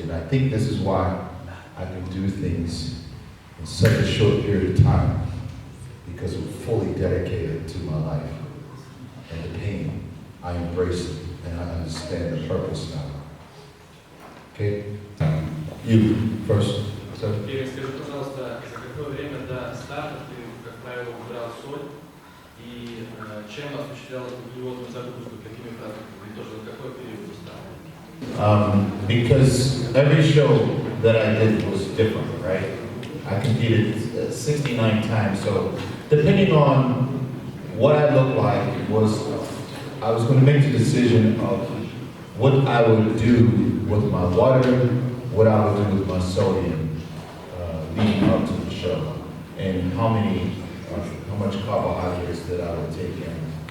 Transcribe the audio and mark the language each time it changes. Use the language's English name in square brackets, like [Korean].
[English] And I think this is why I can do things in such a short period of time, because I'm fully dedicated to my life. And the pain, I embrace it, and I understand the purpose now. Okay? You first. [Russian] Кевин, скажи, пожалуйста, за какое время до старта ты, как правило, убирал соль, и чем осуществлял углеводную загрузку, какими практиками, и тоже за какой период до старта? [English] Because every show that I did was different, right? I competed 69 times, so depending on what I looked like I was going to make the decision of what I would do with my water, what I would do with my sodium leading up to the show, and how much carbohydrates that I would take in.